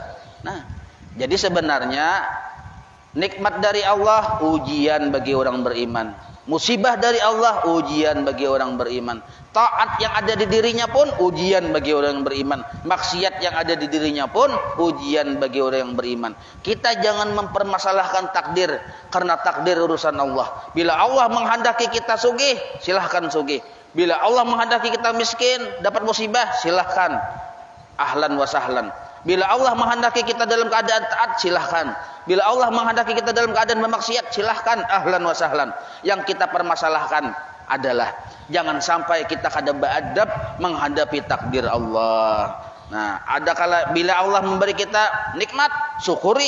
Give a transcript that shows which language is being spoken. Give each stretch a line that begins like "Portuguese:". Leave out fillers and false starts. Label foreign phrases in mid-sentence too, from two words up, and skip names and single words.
Indonesian: Nah, jadi sebenarnya nikmat dari Allah ujian bagi orang beriman. Musibah dari Allah ujian bagi orang beriman. Taat yang ada di dirinya pun ujian bagi orang yang beriman. Maksiat yang ada di dirinya pun ujian bagi orang yang beriman. Kita jangan mempermasalahkan takdir, karena takdir urusan Allah. Bila Allah menghendaki kita sugih, silahkan sugih. Bila Allah menghendaki kita miskin, dapat musibah, silahkan.
Arabic: أهلا وسهلا.
Indonesian: Bila Allah menghendaki kita dalam keadaan taat, silahkan. Bila Allah menghendaki kita dalam keadaan bermaksiat, silahkan,
Arabic: أهلا وسهلا.
Indonesian: Yang kita permasalahkan adalah jangan sampai kita kada beradab menghadapi takdir Allah. Nah, bila Allah memberi kita nikmat, syukuri.